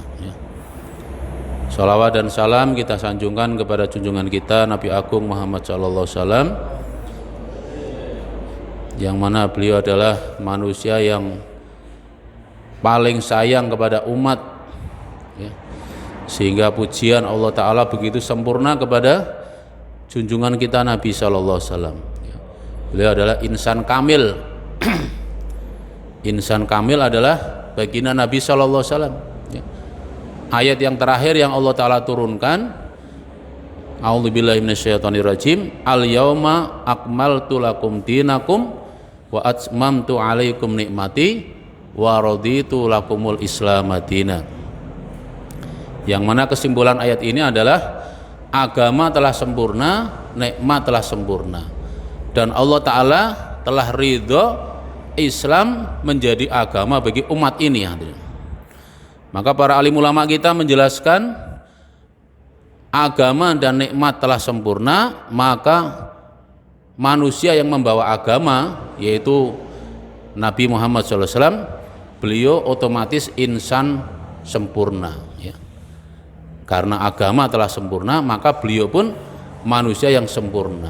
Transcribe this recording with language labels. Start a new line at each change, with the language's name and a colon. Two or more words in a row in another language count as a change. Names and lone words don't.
Indonesian: Salawat dan salam kita sanjungkan kepada junjungan kita Nabi Agung Muhammad
Arabic: صلى الله عليه وسلم,
Indonesian: yang mana beliau adalah manusia yang paling sayang kepada umat, sehingga pujian Allah Ta'ala begitu sempurna kepada junjungan kita Nabi
Arabic: صلى الله عليه وسلم.
Indonesian: Beliau adalah insan kamil. Insan kamil adalah baginda Nabi
Arabic: صلى الله عليه وسلم.
Indonesian: Ayat yang terakhir yang Allah Ta'ala turunkan,
Arabic: أعوذ بالله من الشيطان الرجيم، اليوم أكملت لكم دينكم وأتممت عليكم نعمتي ورضيت لكم الإسلام دينا.
Indonesian: Yang mana kesimpulan ayat ini adalah agama telah sempurna, nikmat telah sempurna, dan Allah Ta'ala telah ridho Islam menjadi agama bagi umat ini. Maka para alim ulama kita menjelaskan agama dan nikmat telah sempurna, maka manusia yang membawa agama yaitu Nabi Muhammad SAW, beliau otomatis insan sempurna, karena agama telah sempurna maka beliau pun manusia yang sempurna.